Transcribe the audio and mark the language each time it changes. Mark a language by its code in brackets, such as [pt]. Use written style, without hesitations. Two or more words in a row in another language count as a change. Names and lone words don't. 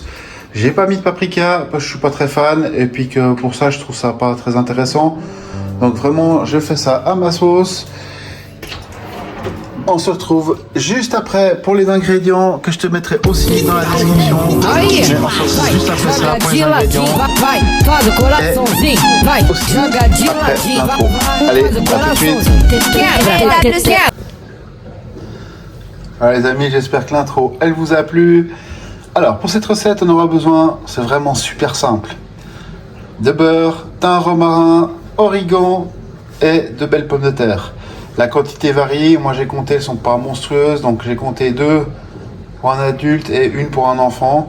[fr] J'ai pas mis de paprika parce que je suis pas très fan et puis que pour ça, je trouve ça pas très intéressant. Donc vraiment, je fais ça à ma sauce. On se retrouve juste après pour les ingrédients que je te mettrai aussi dans la description. [pt] Aí, [fr] Mais on se retrouve juste après ça pour les [pt] joga de [fr] ingrédients. [pt] ladinho, vai, faz o coraçãozinho, vai, [fr] Aussi [pt] joga de [fr] après [pt] ladinho, [fr] l'intro. [pt] vai, [fr] Allez, [pt] faz o [fr] à tout de suite. [pt] coraçãozinho. Quebra. [fr] Alors les amis, j'espère que l'intro, elle vous a plu. Alors pour cette recette, on aura besoin, c'est vraiment super simple, de beurre, thym, romarin, origan et de belles pommes de terre. La quantité varie, moi j'ai compté, elles sont pas monstrueuses, donc j'ai compté 2 pour un adulte et 1 pour un enfant.